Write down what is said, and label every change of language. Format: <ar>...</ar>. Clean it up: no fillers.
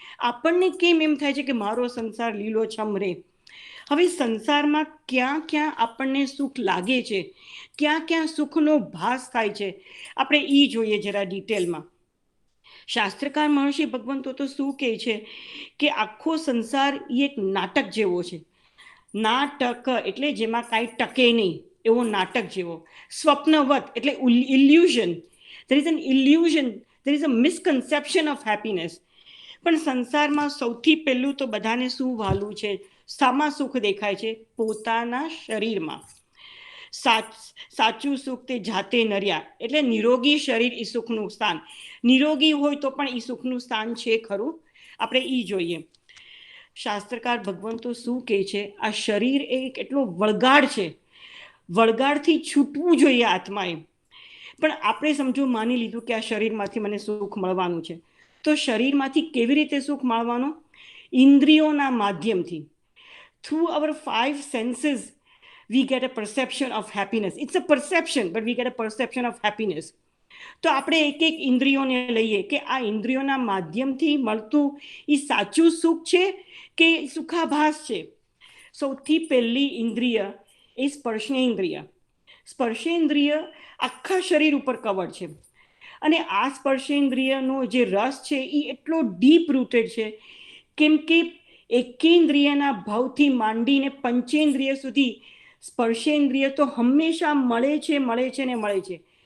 <gu>આપણને કેમ એમ થાય છે કે મારો સંસાર લીલોછમ રહે? હવે સંસારમાં ક્યાં ક્યાં આપણને સુખ લાગે છે, ક્યાં ક્યાં સુખનો ભાસ થાય છે, આપણે એ જોઈએ જરા ડિટેલમાં. શાસ્ત્રકાર મહર્ષિ ભગવંતો તો શું કહે છે કે આખો સંસાર એ એક નાટક જેવો છે. નાટક એટલે જેમાં કાંઈ ટકે નહીં એવો નાટક જેવો. સ્વપ્નવત એટલે illusion.</gu> <en>there is an illusion, there is a misconception of happiness.</en> <gu>પણ સંસારમાં સૌથી પહેલું તો બધાને શું વાલું છે? સામા સુખ દેખાય છે? પોતાના શરીરમાં. સાચું સુખ તે જાતે નર્યા. એટલે નિરોગી શરીર એ સુખનું સ્થાન. નિરોગી હોય તો પણ એ સુખનું સ્થાન છે ખરું? આપણે એ જોઈએ. શાસ્ત્રકાર ભગવંતો શું કહે છે? આ શરીર એક એટલો વળગાડ છે. વળગાડથી છૂટવું જોઈએ આત્માએ. પણ આપણે સમજો માની લીધું કે આ શરીરમાંથી મને સુખ મળવાનું છે, તો શરીરમાંથી કેવી રીતે સુખ માણવાનો? ઇન્દ્રિયોના માધ્યમથી.</gu> <en>Through our 5 senses we get a perception of happiness. It's a perception, but we get a perception of happiness.</en> <gu>તો આપણે એક એક ઇન્દ્રિયોને લઈએ કે આ ઇન્દ્રિયોના માધ્યમથી મળતું એ સાચું સુખ છે કે સુખાભાસ છે. સૌથી પહેલી ઇન્દ્રિય એ સ્પર્શેન્દ્રિય. સ્પર્શેન્દ્રિય આખા શરીર ઉપર કવર છે અને આ સ્પર્શેન્દ્રિયનો જે રસ છે એ એટલો ડીપ રૂટેડ છે, કેમ કે એકેન્દ્રિયના ભાવથી માંડીને પંચેન્દ્રિય સુધી સ્પર્શેન્દ્રિય તો હંમેશા મળે છે ને મળે છે.</gu>